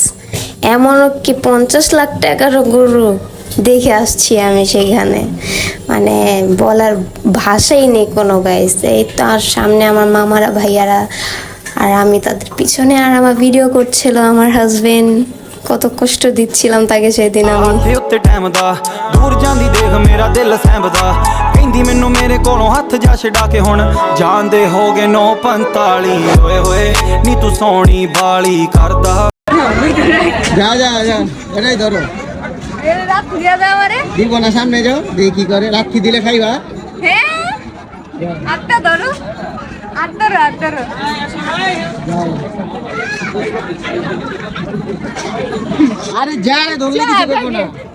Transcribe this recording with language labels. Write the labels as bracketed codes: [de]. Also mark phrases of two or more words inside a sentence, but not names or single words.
[bn] এমনও কি 50 লাখ টাকারও গরু দেখে আসছি আমি সেখানে, মানে বলার ভাষাই নেই কোনো গাইস। এই তো আর সামনে আমার মামারা ভাইয়ারা, আর আমি তাদের পিছনে, আর আমার ভিডিও করছিল আমার হাজবেন্ড। কত কষ্ট দিচ্ছিলাম তাকে সেদিন আমি। [pa] ਤੇ ਉੱਤੇ ਟਾਈਮ ਦਾ ਦੂਰ ਜਾਂਦੀ ਦੇਖ ਮੇਰਾ ਦਿਲ ਸਹਿਬਦਾ, ਕਹਿੰਦੀ ਮੈਨੂੰ ਮੇਰੇ ਕੋਲੋਂ ਹੱਥ ਜਾ ਛਡਾ ਕੇ ਹੁਣ ਜਾਂਦੇ ਹੋ ਗਏ 9:45 ਓਏ ਹੋਏ ਨੀ ਤੂੰ ਸੋਹਣੀ ਬਾਲੀ ਕਰਦਾ। [bn] যা যা যা এটাই ধরো দিব না, সামনে যাও দেখি কি করে। রাখি দিলে খাইবা। আরে যা রে, ধরলে কিছু করবো না।